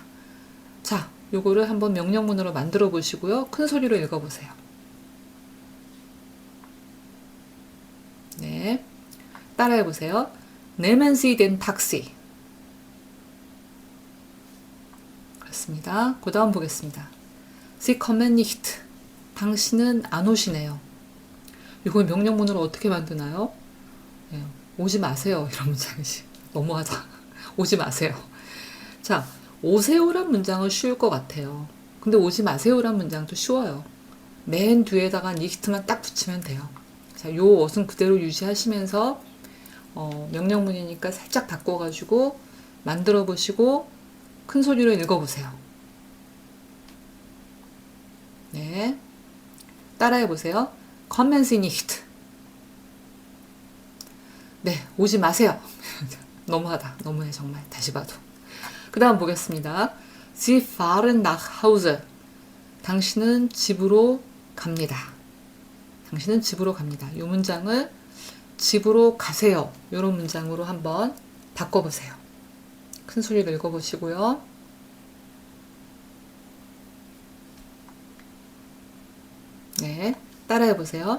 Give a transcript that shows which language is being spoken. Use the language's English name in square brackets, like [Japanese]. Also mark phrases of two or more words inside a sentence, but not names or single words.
[Korean] 자, 요거를 한번 명령문으로 만들어 보시고요. 큰 소리로 읽어보세요. 네, 따라해 보세요. [German] Nehmen Sie den Taxi. [Korean] 그렇습니다. 그 다음 보겠습니다. [German] Sie kommen nicht. [Korean] 당신은 안 오시네요. 이걸 명령문으로 어떻게 만드나요? 네, 오지 마세요. 이런 문장이지. 너무하다. 오지 마세요. 자, 오세요란 문장은 쉬울 것 같아요. 근데 오지 마세요란 문장도 쉬워요. 맨 뒤에다가 니히트만 딱 붙이면 돼요. 자, 요 어순 그대로 유지하시면서 명령문이니까 살짝 바꿔가지고 만들어 보시고 큰 소리로 읽어보세요. 네, 따라해 보세요. [German] Kommen Sie nicht. [Korean] 네, 오지 마세요. 너무하다. 너무해 정말. 다시 봐도. 그 다음 보겠습니다. [German] Sie fahren nach Hause. [Korean] 당신은 집으로 갑니다. 당신은 집으로 갑니다. 이 문장을 집으로 가세요. 이런 문장으로 한번 바꿔보세요. 큰 소리로 읽어보시고요. 네, 따라해보세요.